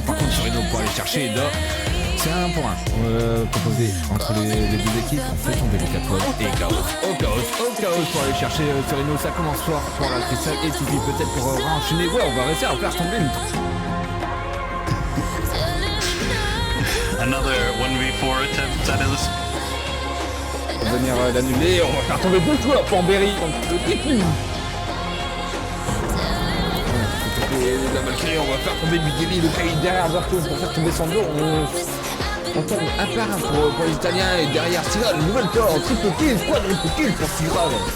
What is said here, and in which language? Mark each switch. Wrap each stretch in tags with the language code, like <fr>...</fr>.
<fr>Par contre, Sorino pour aller chercher Eda. C'est un pour un proposé entre les deux équipes. On fait tomber les 4 points. Et chaos pour aller chercher Sorino. Ça commence fort pour la cristal et Tipeee peut-être pour enchaîner. Ouais, on va réussir à faire tomber une.</fr> <en>Another 1v4 attempt, that is.</en> <fr>On va venir l'annuler. On va faire tomber deux joueurs pour Berry contre le Tipeee. La Valkyrie, on va faire tomber Bigeli, le Kai derrière Zarko pour faire tomber son dos. On tombe un par un pour les Italiens et derrière Stigral, une nouvelle tour, triple kill, quadruple kill pour Stigral.</fr>